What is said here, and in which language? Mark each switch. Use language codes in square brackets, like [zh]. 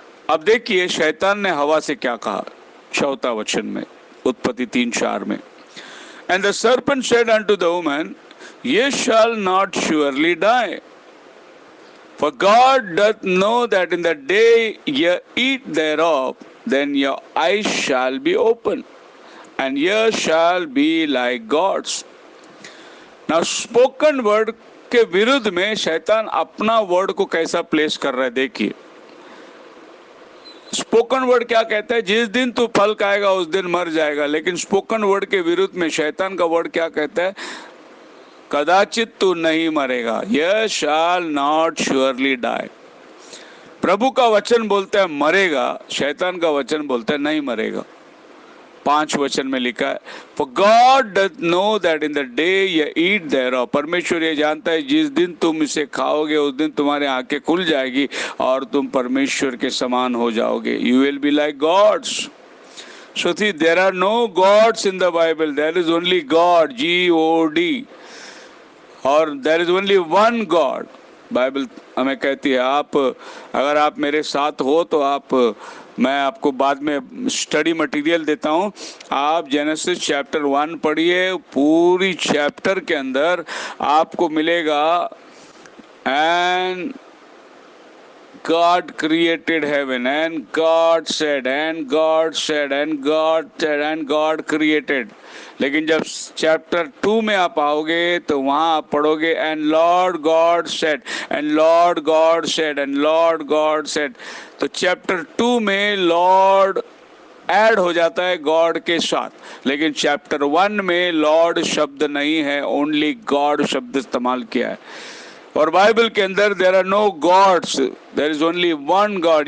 [hi] अब देखिए शैतान ने हवा से क्या कहा, 4वां वचन में, उत्पत्ति 3:4 में, [en] And the serpent said unto the woman, ye shall not surely die, for God doth know that in the day ye eat thereof, then your eyes shall be open, and ye shall be like gods। Now spoken word [hi] के विरुद्ध में शैतान अपना word को कैसा place कर रहा है, देखिए। स्पोकन वर्ड क्या कहता है, जिस दिन तू फल खाएगा उस दिन मर जाएगा। लेकिन स्पोकन वर्ड के विरुद्ध में शैतान का वर्ड क्या कहता है, कदाचित तू नहीं मरेगा, [en] Ye shall not surely die. [hi] प्रभु का वचन बोलता है मरेगा, शैतान का वचन बोलता है नहीं मरेगा। 5 वचन में लिखा है, [en] For God doth know that in the day ye eat thereof, [hi] परमेश्वर ये जानता है जिस दिन तुम इसे खाओगे उस दिन तुम्हारे आंखें खुल जाएगी और तुम परमेश्वर के समान हो जाओगे। [en] You will be like gods। So see, there are no gods in the Bible, there is only God, G-O-D, और there is only one God। [hi] Bible हमें कहती है, आप अगर आप मेरे साथ हो तो आप मैं आपको बाद में स्टडी मटेरियल देता हूं। आप जेनेसिस चैप्टर 1 पढ़िए, पूरी चैप्टर के अंदर आपको मिलेगा [en] And God created heaven and God said and God said and God said and God created। [hi] लेकिन जब चैप्टर 2 में आप आओगे तो वहां आप पढ़ोगे [en] and Lord God said [hi] and Lord God said and Lord God said। तो चैप्टर 2 में लॉर्ड ऐड हो जाता है गॉड के साथ, लेकिन चैप्टर 1 में लॉर्ड शब्द नहीं है, [en] only God [hi] शब्द इस्तेमाल किया है। [en] और बाइबल के अंदर there are no gods, there is only one God.